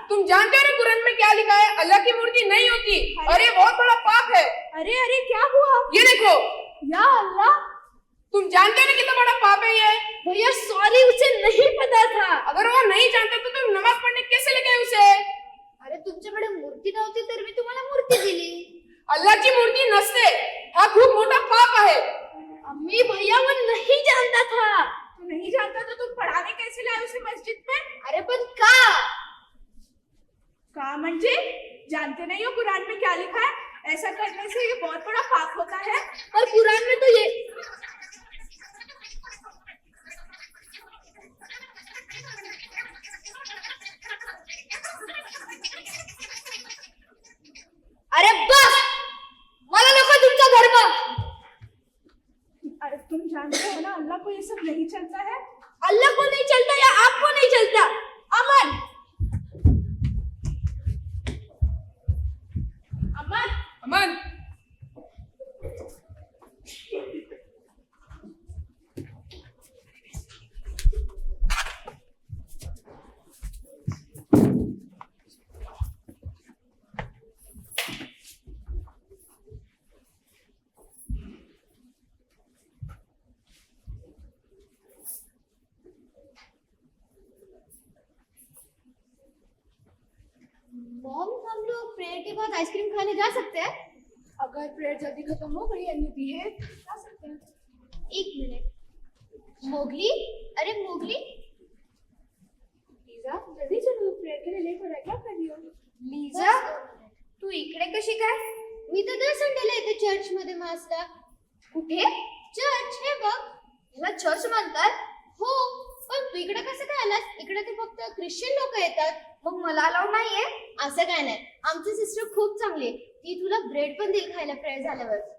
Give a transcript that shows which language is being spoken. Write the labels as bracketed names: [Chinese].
[Hindi] तुम जानते हो ना कुरान में क्या लिखा है? अल्लाह की मूर्ति नहीं होती और ये बहुत बड़ा पाप है. अरे अरे क्या हुआ? ये देखो, या अल्लाह. तुम जानते हो ना कितना बड़ा पाप है ये? भैया सॉरी, उसे नहीं पता था. अगर वो नहीं जानते तो तुम नमाज पढ़ने कैसे ले गए उसे? [Marathi] अरे तुमच्याकडे मूर्ती नव्हती तर मी तुम्हाला मूर्ती दिली. अल्लाहची मूर्ती नसते, हा खूप मोठा पाप आहे. [Hindi] अम्मी भैया वो नहीं जानता था. तू नहीं जानता तो तुम पढ़ाने कैसे लाए उसे मस्जिद में? [Marathi] अरे पण का? का म्हणजे [Hindi] जानते नहीं हो कुरान में क्या लिखा है? ऐसा करने से ये बहुत बड़ा पाप होता है. और कुरान में तो ये. [Marathi] अरे बस, मला नको तुमचा धर्म. [Hindi] अरे तुम जानते हो ना अल्लाह को ये सब नहीं चलता है. अल्लाह को नहीं चलता या आपको नहीं चलता? अमन. अमन, बाद आइसक्रीम खाने जा सकते हैं? अगर प्रेयर जल्दी खत्म हो गई [English] and you behave [Hindi] जा सकते हैं। एक मिनट, मोगली, अरे मोगली, लीजा जल्दी चलो, प्रेयर के लिए लेट हो रहा है, क्या कर रही हो? [Marathi] लीजा, तू इकडे कशी काय? मी तर दर संडेला येते चर्च मध्ये मासला. कुठे? चर्च, हे बघ. ह्याला चर्च म्हणतात? हो, पण तू इकडे कसं काय आलास? इकडे तर फक्त ख्रिश्चन लोक येतात. मग मला अलाउड नाहीये? असं काय नाही, आमची सिस्टर खूप चांगली आहे. ती तुला ब्रेड पण देईल खायला प्रेयर झाल्यावर.